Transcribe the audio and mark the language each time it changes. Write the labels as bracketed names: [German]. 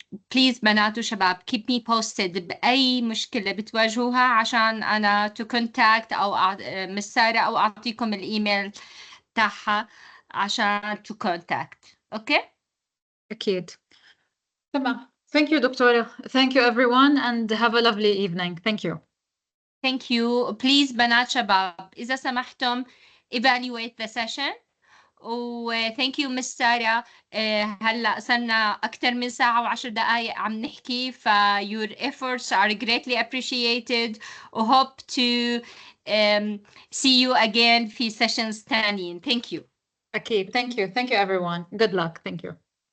[Arabic] please بنات وشباب [English] keep me posted [Arabic] بأي مشكلة بتواجهوها عشان أنا to contact أو مس سارة أو أعطيكم الإيميل تاعها عشان to contact. [English] Okay? [Arabic] أكيد. تمام. [English] Thank you دكتورة. Thank you everyone and have a lovely evening. Thank you. Thank you. Please [Arabic] بنات شباب إذا سمحتم [English] evaluate the session. thank you Miss Sarah. [Arabic] هلا صرنا أكثر من ساعة و10 دقائق عم نحكي، [English] your efforts are greatly appreciated. hope to see you again في sessions تانيين. Thank you. [Arabic] أكيد. [English] Thank you. Thank you everyone. Good luck. Thank you.